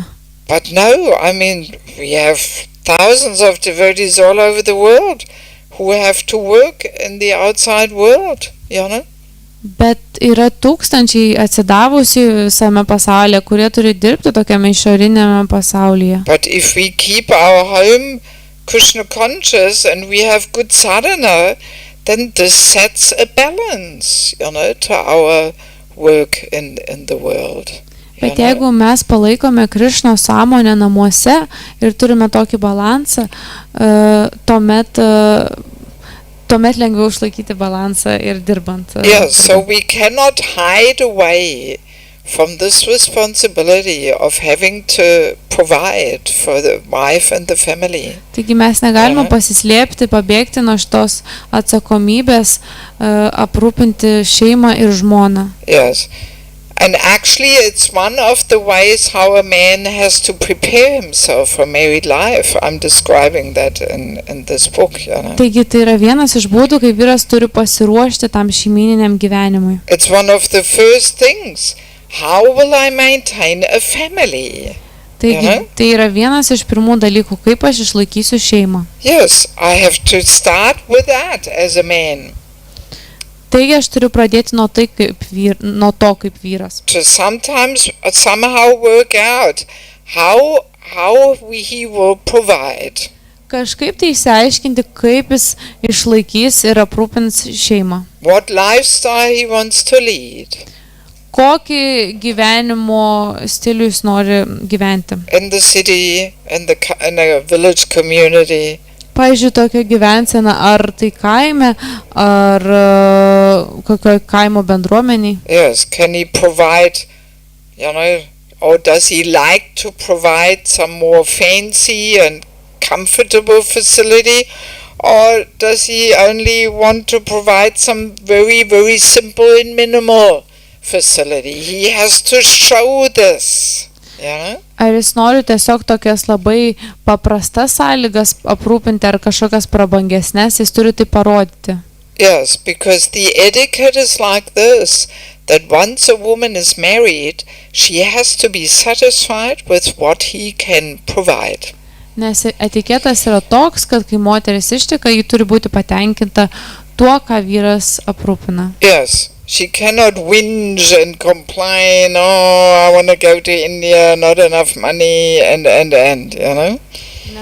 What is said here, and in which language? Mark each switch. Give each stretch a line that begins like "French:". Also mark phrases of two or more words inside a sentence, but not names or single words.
English: But no, I mean, we have thousands of devotees all over the world who have to work in the outside world,
Lithuanian: Bet yra tūkstančiai atsidavusių visame pasaulyje, kurie turi dirbti tokiame išorinėme pasaulyje.
English: But if we keep our home Krishna conscious and we have good sadhana, then this sets a balance, to our work in the world.
Lithuanian: Bet jeigu mes palaikome Krišno sąmonę namuose ir turime tokį balansą, tuomet lengviau išlaikyti balansą ir dirbant.
English: Yes, so we cannot hide away from this responsibility of having to provide for the wife and the family.
Lithuanian: Taigi mes negalime pasislėpti, pabėgti nuo šitos atsakomybės, aprūpinti šeimą ir žmoną.
English: Yes. And actually it's one of the ways how a man has to prepare himself for married life. I'm describing that in this book.
Lithuanian: Taigi tai yra vienas iš būdų, kaip vyras turi pasiruošti tam šeimyniniam gyvenimui.
English: It's one of the first things. How will I maintain a family?
Lithuanian: Taigi tai yra vienas iš pirmų dalykų, kaip aš išlaikysiu šeimą.
English: Yes, I have to start with that as a man.
Lithuanian: Taigi aš turiu pradėti nuo to kaip vyras.
English: To somehow work out how he will provide.
Lithuanian: Kažkaip tai išsiaiškinti, kaip jis išlaikys ir aprūpins šeimą.
English: What lifestyle he wants to lead.
Lithuanian: Kokį gyvenimo stilių jis nori gyventi.
English: In the city, in a village community.
Lithuanian: Pavyzdžiui, tokia gyvensena, ar tai kaime, ar kokio kaimo bendruomeniai.
English: Yes, can he provide, or does he like to provide some more fancy and comfortable facility, or does he only want to provide some very, very simple and minimal facility? He has to show this.
Lithuanian: Ar jis nori tiesiog tokias labai paprastas sąlygas aprūpinti ar kažkokias prabangesnės, jis turi tai parodyti.
English: Yes, because the etiquette is like this, that once a woman is married, she has to be satisfied with what he can provide.
Lithuanian: Nes etiketas yra toks, kad kai moteris išteka, ji turi būti patenkinta tuo, ką vyras aprūpina.
English: Yes. She cannot whinge and complain, I want to go to India, not enough money, and.